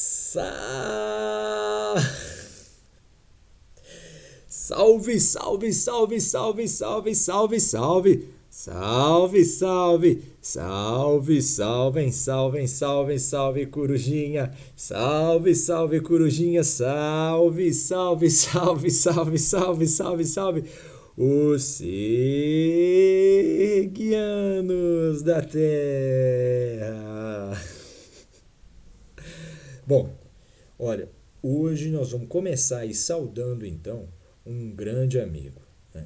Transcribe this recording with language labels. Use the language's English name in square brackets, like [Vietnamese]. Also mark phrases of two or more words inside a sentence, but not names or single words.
[Portuguese] Salve, salve, salve, salve, salve, salve, salve. Salve, salve, salve, salve, salve, salve, salve, corujinha. Salve, salve, corujinha. Salve, salve, salve, salve, salve, salve, salve. Os seguianos da Terra. Bom, olha, hoje nós vamos começar aí saudando então um grande amigo, né?